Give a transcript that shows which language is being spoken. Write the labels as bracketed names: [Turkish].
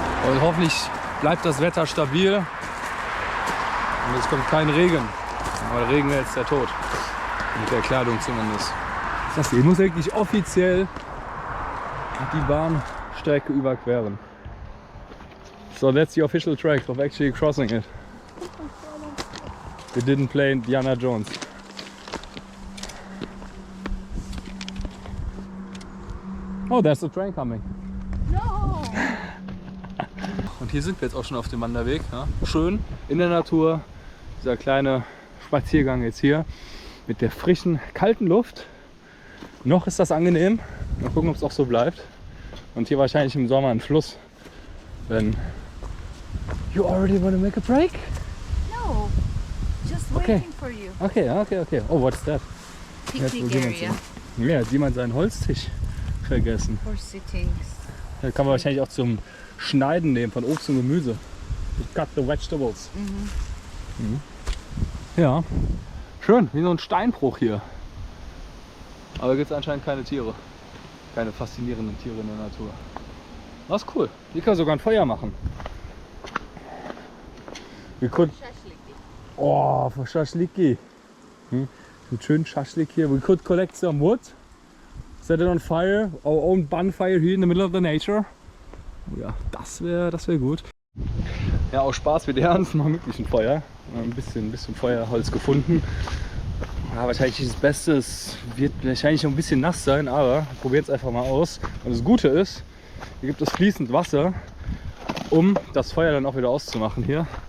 [German] Und hoffentlich bleibt das Wetter stabil. Und es kommt kein Regen. Aber der Regen wäre jetzt der Tod. Mit der Kleidung zumindest. Das heißt, ich muss wirklich offiziell die Bahnstrecke überqueren. [English] So that's the official track of actually crossing it. We didn't play Indiana Jones. Oh, there's the train coming. No! [German] Und hier sind wir jetzt auch schon auf dem Wanderweg. Ja? Schön in der Natur. Dieser kleine Spaziergang jetzt hier mit der frischen, kalten Luft. Noch ist das angenehm. Mal gucken, ob es auch so bleibt. Und hier wahrscheinlich im Sommer ein Fluss. Wenn [English] you already want to make a break? No, just Okay. waiting for you. Okay. Oh, what's that? Picnic area [German] Ja, hat jemand seinen Holztisch vergessen. [English] for sittings. [German] Da kann man wahrscheinlich auch zum Schneiden nehmen von Obst und Gemüse. [English] To cut the vegetables. [German] Mhm. Ja, schön, wie so ein Steinbruch hier. Aber gibt es anscheinend keine Tiere. Keine faszinierenden Tiere in der Natur. Das ist cool. Hier kann man sogar ein Feuer machen. Wir [English] could... [German] Oh, für Schaschliki. Mit schönen Schaschlik hier. [English] We could collect some wood. Set it on fire. Our own bonfire here in the middle of the nature. [German] Oh ja, das wär gut. Ja, aus Spaß wird ernst, mal wirklich ein Feuer. Ein bisschen Feuerholz gefunden. Ja, wahrscheinlich ist das Beste, es wird wahrscheinlich noch ein bisschen nass sein, aber probiert es einfach mal aus. Und das Gute ist, hier gibt es fließend Wasser, um das Feuer dann auch wieder auszumachen hier.